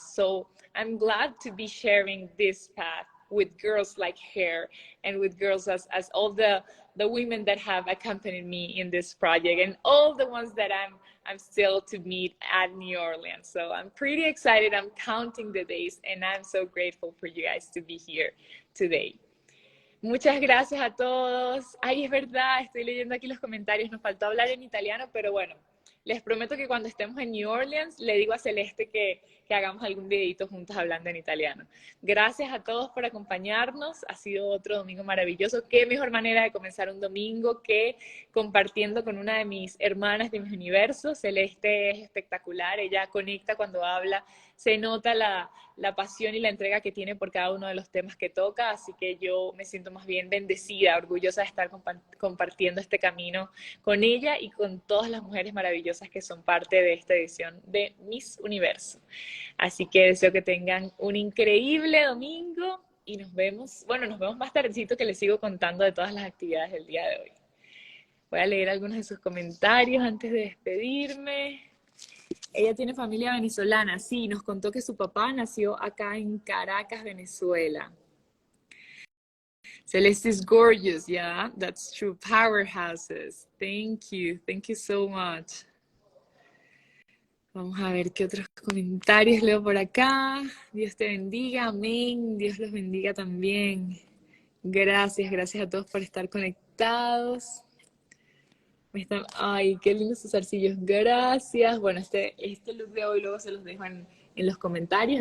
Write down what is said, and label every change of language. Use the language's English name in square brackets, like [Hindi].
[English] So I'm glad to be sharing this path with girls like her and with girls as all the women that have accompanied me in this project and all the ones that I'm still to meet at New Orleans. So I'm pretty excited. I'm counting the days, and I'm so grateful for you guys to be here today. [Spanish] Muchas gracias a todos. Ay, es verdad, estoy leyendo aquí los comentarios. Nos faltó hablar en italiano, pero bueno, les prometo que cuando estemos en New Orleans, le digo a Celeste que hagamos algún videito juntos hablando en italiano. Gracias a todos por acompañarnos. Ha sido otro domingo maravilloso. Qué mejor manera de comenzar un domingo que compartiendo con una de mis hermanas de mis universos. Celeste es espectacular. Ella conecta cuando habla. Se nota la pasión y la entrega que tiene por cada uno de los temas que toca, así que yo me siento más bien bendecida, orgullosa de estar compartiendo este camino con ella y con todas las mujeres maravillosas que son parte de esta edición de Miss Universo. Así que deseo que tengan un increíble domingo y nos vemos más tardecito que les sigo contando de todas las actividades del día de hoy. Voy a leer algunos de sus comentarios antes de despedirme. Ella tiene familia venezolana, sí, nos contó que su papá nació acá en Caracas, Venezuela. [English] Celeste is gorgeous, yeah, that's true, powerhouses. Thank you so much. [Spanish] Vamos a ver qué otros comentarios leo por acá. Dios te bendiga, amén, Dios los bendiga también. Gracias a todos por estar conectados. Ay, qué lindos sus arcillos, gracias. Bueno, este look de hoy luego se los dejo en los comentarios.